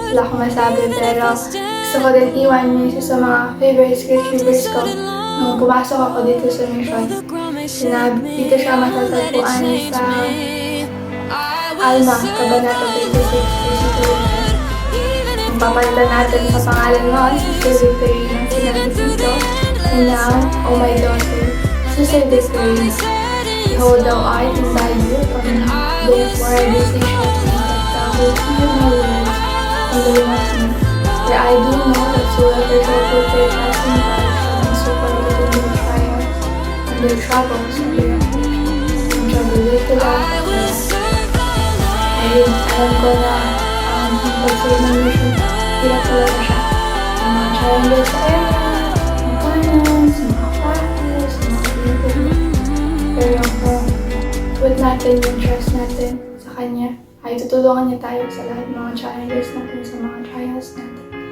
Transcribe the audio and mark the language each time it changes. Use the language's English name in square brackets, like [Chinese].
[Filipino] Wala akong masabi pero gusto ko din iwan niyo isa sa mga favorite scriptures ko. Nung pumasok ako dito sa mission, dito siya matatagpuan sa Alma, Kabanata 26, kung papalitan natin sa pangalan mo, Sister Victory ng sinabi dito. [English] And now, O my daughter, Sister Victory, behold thou art in thy youth, therefore I beseech thee that thou wilt hear my words and learn of me. For I do know that whoever shall put their trust in God shall be supported in their trials and their troubles and their afflictions, and shall be lifted up. [Filipino] Ayun, alam ko na ang pag-save ng mission, hirap talaga siya. Ang mga challenges sa area, mga finance, mga practice, mga community. Pero kung put natin yung trust natin sa Kanya, ay tutulungan niya tayo sa lahat ng mga challenges natin, sa mga trials natin.